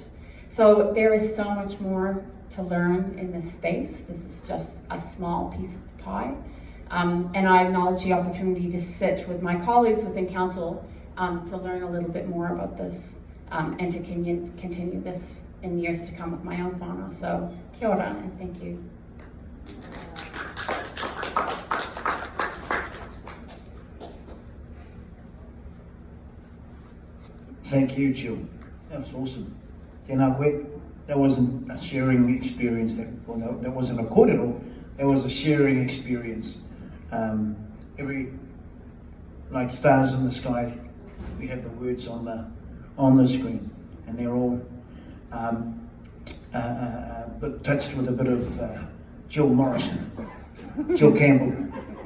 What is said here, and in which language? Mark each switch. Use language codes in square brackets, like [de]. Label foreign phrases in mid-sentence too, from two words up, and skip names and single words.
[en] So there is so much more to learn in this space. This is just a small piece of the pie. And I acknowledge the opportunity to sit with my colleagues within council to learn a little bit more about this and to continue this in years to come with my own whānau. So [mi] kia ora [en] and thank you. Thank you, Jill. That was awesome. [mi] Tēnā koe. [en] That wasn't a sharing experience, that wasn't a kōrero, that was a sharing experience. Like stars in the sky, we have the words on the screen, and they're all but touched with a bit of Jill Morrison, Jill Campbell.